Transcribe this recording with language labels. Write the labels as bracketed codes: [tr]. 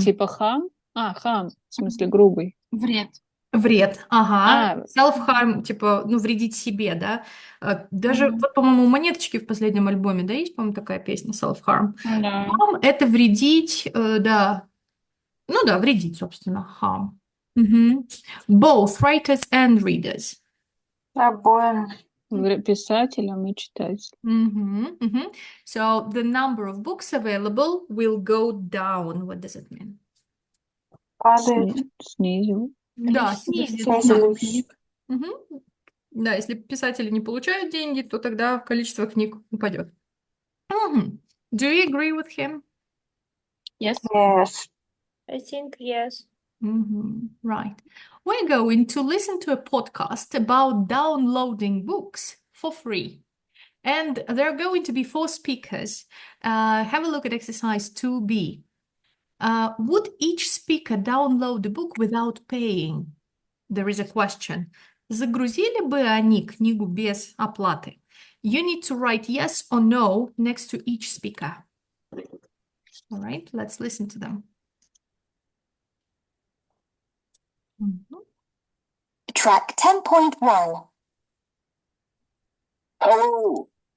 [ru] Типа harm? Harm. В смысле грубый. Вред. Вред, ага. Self-harm, типа, ну, вредить себе, да. Даже, вот, по-моему, у Монеточки в последнем альбоме, да, есть, по-моему, такая песня self-harm. Да. Harm — это вредить, да. Ну да, вредить, собственно, harm. [en] Both writers and readers. [ru] Обоим. Писателям и читателям. [en] So the number of books available will go down. What does it mean? [ru] Падает. Снизил. Да, снизится. Снизились. Да, если писатели не получают деньги, то тогда количество книг упадет. [en] Do you agree with him? Yes. Yes. I think yes. Right. We're going to listen to a podcast about downloading books for free. And there are going to be 4 speakers. Have a look at exercise 2B. Would each speaker download the book without paying? There is a question. [ru] Загрузили бы они книгу без оплаты? [en] You need to write yes or no next to each speaker. All right, let's listen to them. Track 10.1. Hello.